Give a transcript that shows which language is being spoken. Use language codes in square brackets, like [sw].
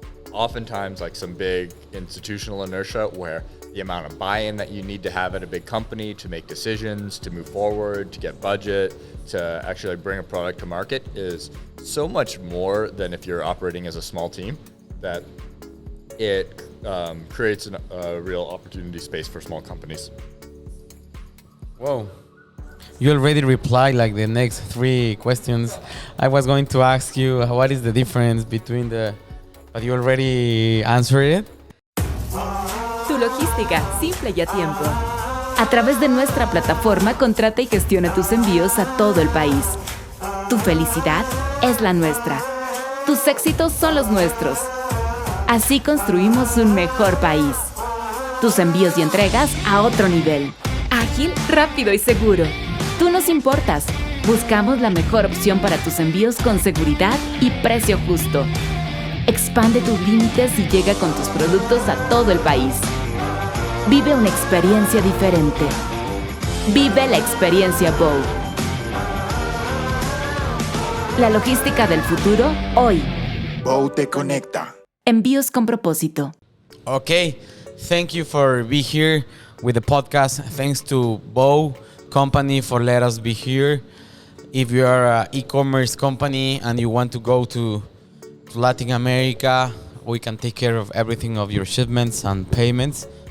[en] oftentimes like some big institutional inertia where the amount of buy-in that you need to have at a big company to make decisions, to move forward, to get budget, to actually bring a product to market is so much more than if you're operating as a small team, that it creates a real opportunity space for small companies. Whoa. You already replied like the next 3 questions. I was going to ask you what is the difference between but you already answered it. [es] Tu logística, simple y a tiempo. A través de nuestra plataforma, contrata y gestiona tus envíos a todo el país. Tu felicidad es la nuestra. Tus éxitos son los nuestros. Así construimos un mejor país. Tus envíos y entregas a otro nivel. Ágil, rápido y seguro. Tú nos importas. Buscamos la mejor opción para tus envíos con seguridad y precio justo. Expande tus límites y llega con tus productos a todo el país. Vive una experiencia diferente. Vive la experiencia Bow. La logística del futuro, hoy. Bow te conecta. Envíos con propósito. [en] Okay, thank you for being here with the podcast. Thanks to Bow Company for let us be here. If you are an e-commerce company and you want to go to Latin America, we can take care of everything of your shipments and payments.